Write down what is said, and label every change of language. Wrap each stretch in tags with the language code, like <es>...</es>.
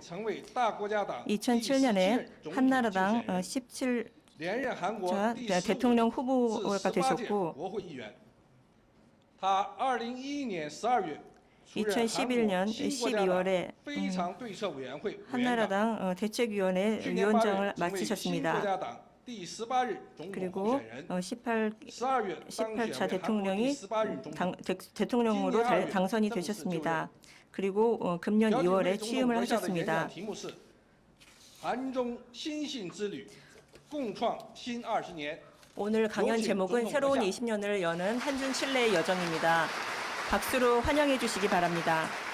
<ko>2007년에 한나라당 17자 대통령 후보가 되셨고 2011년 12월에 한나라당 대책위원회 위원장을 맡으셨습니다. 그리고 18차 대통령으로 당선이 되셨습니다. 그리고 금년 2월에 취임을 하셨습니다.</ko> <zh>韩中新信之旅，共创新20年。</zh> <ko>오늘 강연 제목은 새로운 20년을 여는 한중 칠레의 여정입니다. 박수로 환영해 주시기 바랍니다.</ko>